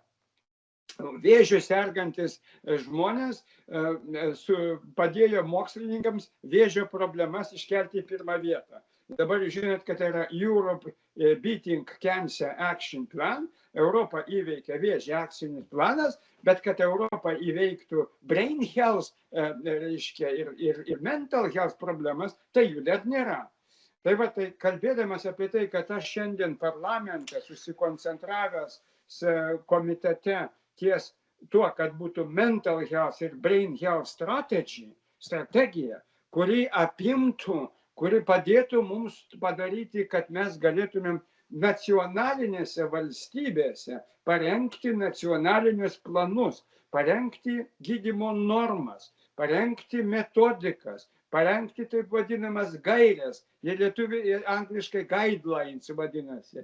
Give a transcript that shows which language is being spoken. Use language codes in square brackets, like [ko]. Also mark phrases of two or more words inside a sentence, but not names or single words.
[lt] Vėžiu sergantis žmonės padėjo mokslininkams vėžio problemas iškelti į pirmą vietą. Dabar žinot, kad yra Europe Beating Cancer Action Plan, Europa įveikia vėžį akcinis planas, bet kad Europa įveiktų [en] brain health, [lt] reiškia, ir [en] mental health [lt] problemas, tai jų dar nėra. Tai va, tai kalbėdamas apie tai, kad aš šiandien parlamente susikoncentravęs komitete ties tuo, kad būtų [en] mental health [lt] ir [en] brain health [lt] strategija, kuri apimtų, kuri padėtų mums padaryti, kad mes galėtumėm nacionalinėse valstybėse parengti nacionalinius planus, parengti gydymo normas, parengti metodikas, parengti taip vadinamas gairės, jie lietuviai angliškai guidelines vadinasi.